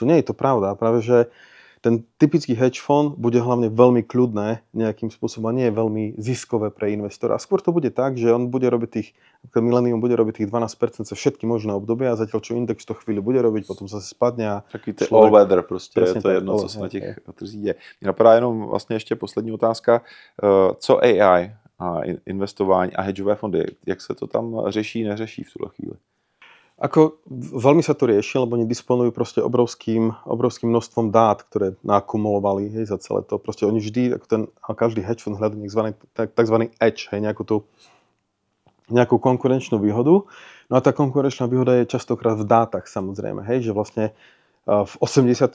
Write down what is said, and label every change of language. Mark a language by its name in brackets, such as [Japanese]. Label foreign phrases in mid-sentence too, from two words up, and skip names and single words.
[Slovak] Nie je to pravda. Práve, že ten typický hedge fond bude hlavne veľmi kľudné nejakým spôsobom a nie je veľmi ziskové pre investora. A skôr to bude tak, že on bude robiť Millennium bude robiť tých 12% za všetky možné obdobia a zatiaľ čo index to chvíľu bude robiť, potom zase spadne a [Czech] taký [English] all weather [Czech] prostě, je to jedno, co se na těch trzích děje. Mě napadá jenom vlastně ještě poslední otázka. Co AI a investování a hedžové fondy, jak se to tam řeší, neřeší v tuhle chvíli? [Slovak] Ako veľmi sa to rieši, lebo oni disponujú proste obrovským množstvom dát, ktoré nakumulovali, hej, za celé to. Proste oni vždy, každý [English] hedge fund [Slovak] hľadá takzvaný edge, hej, nejakú konkurenčnú výhodu. No a tá konkurenčná výhoda je častokrát v dátach, samozrejme, hej, že vlastne v 80.